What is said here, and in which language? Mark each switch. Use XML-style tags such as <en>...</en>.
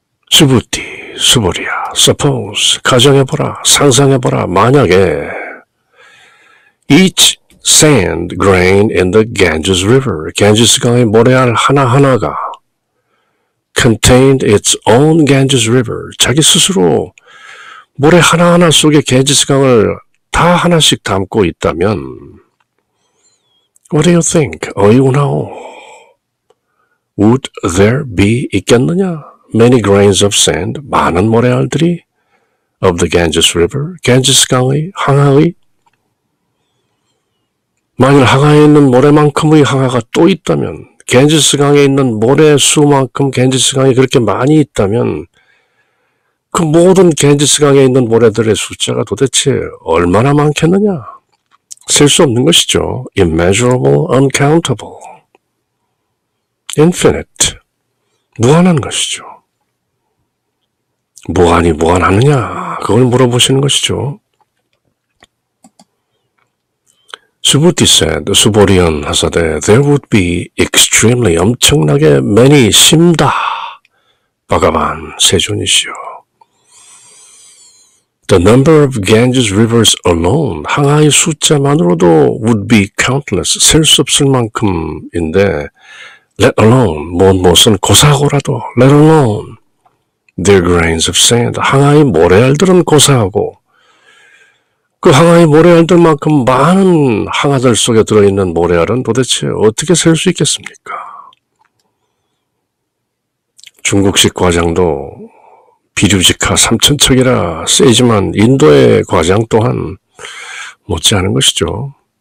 <ko>수부티, 수보리야,</ko> <en>suppose,</en> <ko>가정해보라, 상상해보라, 만약에</ko> <en>each sand grain in the Ganges River,</en> <ko>겐지스강의 모래알 하나하나가</ko> <en>contained its own Ganges River,</en> <ko>자기 스스로 모래 하나하나 속에 겐지스강을 다 하나씩 담고 있다면</ko> <en>What do you think? 어이구나오. Would there be</en> <ko>있겠느냐?</ko> <en>Many grains of sand,</en> <ko>많은 모래알들이</ko> <en>of the Ganges River,</en> <ko>겐지스강의 항하의 만일 항하에 있는 모래만큼의 항하가 또 있다면 겐지스강에 있는 모래 수만큼 겐지스강이 그렇게 많이 있다면 그 모든 겐지스강에 있는 모래들의 숫자가 도대체 얼마나 많겠느냐? 셀 수 없는 것이죠.</ko> <en>Immeasurable, uncountable, infinite,</en> <ko>무한한 것이죠. 무한이 무한하느냐? 그걸 물어보시는 것이죠. 수부티</ko> <en>said,</en> <ko>수보리언 하사대,</ko> <en>there would be extremely,</en> <ko>엄청나게</ko> <en>many,</en> <ko>심다, 바가반, 세존이시여.</ko> <en>The number of Ganges rivers alone,</en> <ko>항하의 숫자만으로도</ko> <en>would be countless,</en> <ko>셀 수 없을 만큼인데,</ko> <en>let alone,</en> <ko>무엇은 고사하고라도,</ko> <en>let alone, their grains of sand,</en> <ko>항하의 모래알들은 고사하고, 그 항아리 모래알들만큼 많은 항아들 속에 들어있는 모래알은 도대체 어떻게 셀 수 있겠습니까? 중국식 과장도 비류직하 삼천척이라 세지만 인도의 과장 또한 못지않은 것이죠.</ko>